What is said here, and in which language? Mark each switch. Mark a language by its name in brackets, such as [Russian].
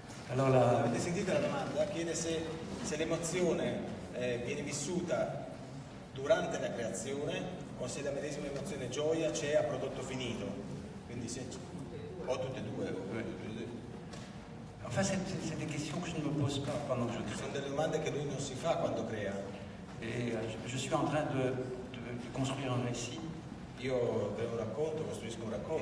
[Italian] Allora, avete sentito la domanda? Chiede se l'emozione viene vissuta durante la creazione o se la medesima emozione gioia c'è a prodotto finito. Quindi se o tutte e due. [French] Enfin, c'est des questions que je ne me pose pas pendant que je crée. [Italian] Sono delle domande che lui non si fa quando crea. [French] Et je suis en train de construire un récit. [Italian] Io creo un racconto, costruisco un racconto.